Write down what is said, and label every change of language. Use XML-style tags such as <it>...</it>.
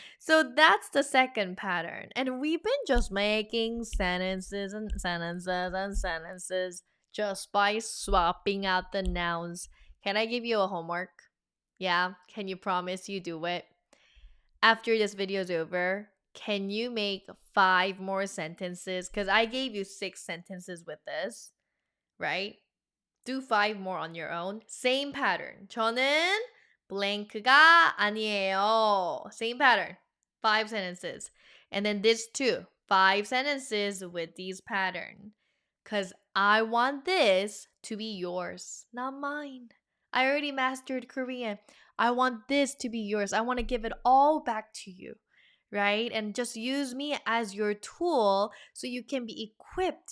<en>So that's the second pattern. And we've been just making sentences and sentences and sentences just by swapping out the nouns. Can I give you a homework? Yeah? Can you promise you do it? After this video is over, can you make 5 more sentences? Because I gave you 6 sentences with this, right? Do 5 more on your own. Same pattern.</en> <ko>저는</ko> <en>blank</en> <ko>가 아니에요.</ko> <en>Same pattern. 5 sentences. And then this too. 5 sentences with these pattern. Because I want this to be yours, not mine. I already mastered Korean. I want this to be yours. I want to give it all back to you, right? And just use me as your tool so you can be equipped.</en>